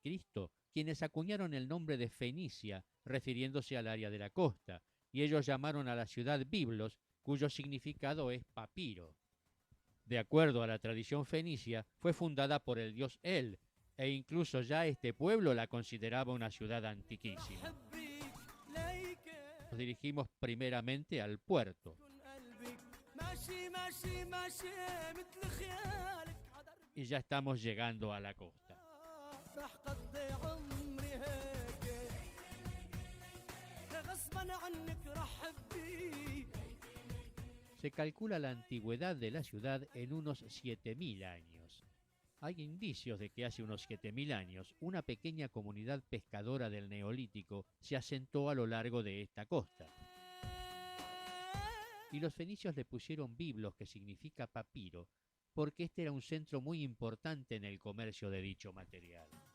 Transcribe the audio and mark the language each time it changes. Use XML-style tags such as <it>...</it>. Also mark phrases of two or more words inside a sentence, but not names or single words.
<es>quienes acuñaron el nombre de Fenicia, refiriéndose al área de la costa, y ellos llamaron a la ciudad Biblos, cuyo significado es papiro. De acuerdo a la tradición fenicia, fue fundada por el dios El, e incluso ya este pueblo la consideraba una ciudad antiquísima.</es> <ar>حبيك ليكي</ar> <es>Nos dirigimos primeramente al puerto.</es> <ar>كن قلبك ماشي ماشي ماشي مثل خيالك عدربي</ar> <es>Y ya estamos llegando a la costa.</es> <ar>راح قضي عمري هيك غصبا عنك راح حبيك.</ar> <es>Se calcula la antigüedad de la ciudad en unos 7.000 años. Hay indicios de que hace unos 7.000 años una pequeña comunidad pescadora del Neolítico se asentó a lo largo de esta costa. Y los fenicios le pusieron Biblos, que significa papiro, porque este era un centro muy importante en el comercio de dicho material.</es>